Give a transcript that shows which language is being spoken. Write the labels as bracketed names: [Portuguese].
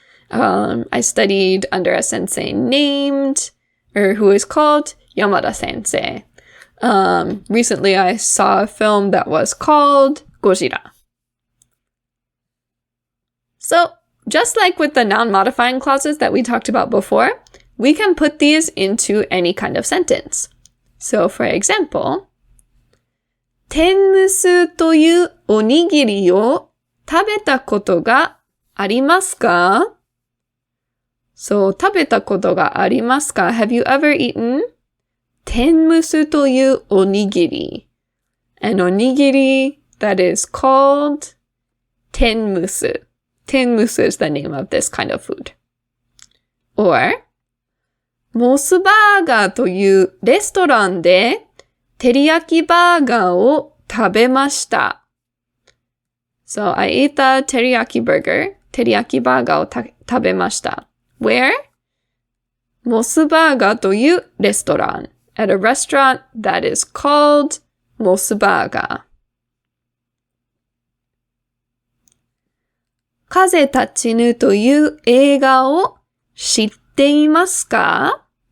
[English] I studied under a sensei who is called Yamada Sensei. Recently I saw a film that was called Gojira. So, just like with the noun modifying clauses that we talked about before, we can put these into any kind of sentence. So, for example, [Japanese] 天むすというおにぎりを食べたことがありますか? So, 食べたことがありますか? [English] Have you ever eaten [Japanese] 天むすというおにぎり? [English] An onigiri that is called 天むす. Tenmusu is the name of this kind of food. [Japanese] Or, モスバーガーというレストランで照り焼きバーガーを食べました。 [English] So, I ate the teriyaki burger. [Japanese] 照り焼きバーガーを食べました。 [English] Where? [Japanese] モスバーガーというレストラン. [English] At a restaurant that is called モスバーガー. [Japanese] 風立ちぬという映画を知っていますか?